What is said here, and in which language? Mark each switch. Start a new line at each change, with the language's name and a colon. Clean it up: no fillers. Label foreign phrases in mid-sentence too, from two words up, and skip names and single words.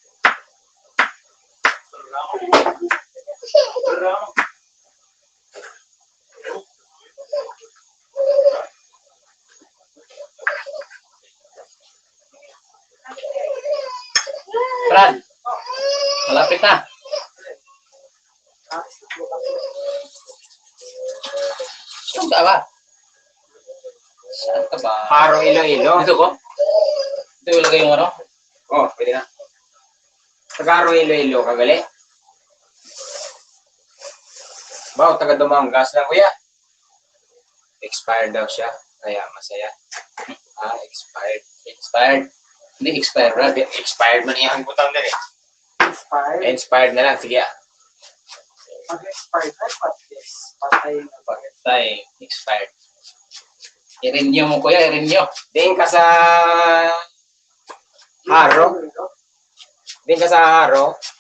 Filipino: Brad. Malapit na. Saan ka ba? Saan ka ba? Haro Iloilo. Dito ko? Dito ilagay yung ano? Oh, pwede na.
Hiligaynon: Taga-Haro Iloilo ka gali? Baw, taga Dumanggas lang kuya.
Filipino: Expired daw siya. Kaya masaya. Expired. Expired. Hindi expired, Brad.
Hiligaynon: Expired man iyang butang din eh.
Filipino: Expired. Expired na lang. Sige ah. Mag-expired na,
English: but yes.
Filipino: Patay na ba? Tay, expired. I-renew mo kuya, i-renew.
Hiligaynon: Diin ka sa Haro. Diin ka sa Haro.